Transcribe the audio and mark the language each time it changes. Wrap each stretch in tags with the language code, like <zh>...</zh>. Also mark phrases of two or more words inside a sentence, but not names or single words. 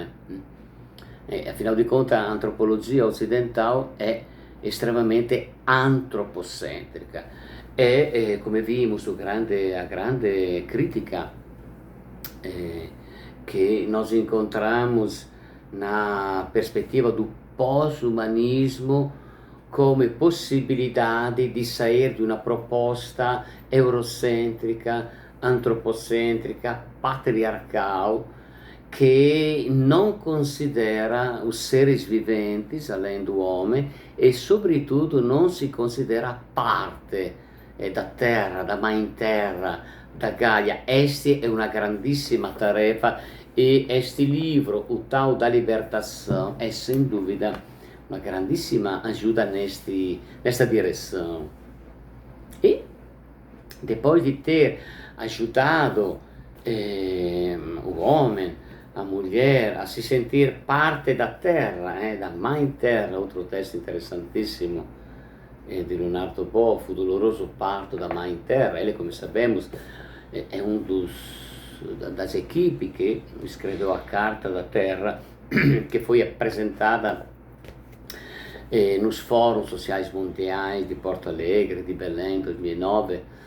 <pt>Afinal de contas, a antropologia ocidental é extremamente antropocêntrica. E, come vimos, a grande crítica que nós encontramos na perspectiva do pós-humanismo come possibilidade di sair</pt> <it>di una proposta eurocentrica, antropocentrica,</it> <pt>patriarcal,</pt> <it>che non considera</it> <pt>os seres viventes, além do homem, e sobretudo não se considera parte da terra, da mãe terra, da Gaia. Esta é uma grandissima tarefa e este livro, O Tal da Libertação, é sem dúvida uma grandissima ajuda nesta direção. E depois de ter ajudado o homem, a mulher, a se sentir parte da terra, da mãe terra, outro texto interessantissimo di Leonardo Boff, O Doloroso Parto da Mãe Terra. Ele, come sabemos, é um dos das equipes que escreveu a Carta da Terra, que foi apresentada nos fóruns sociais mundiais de Porto Alegre, de Belém, 2009,</pt>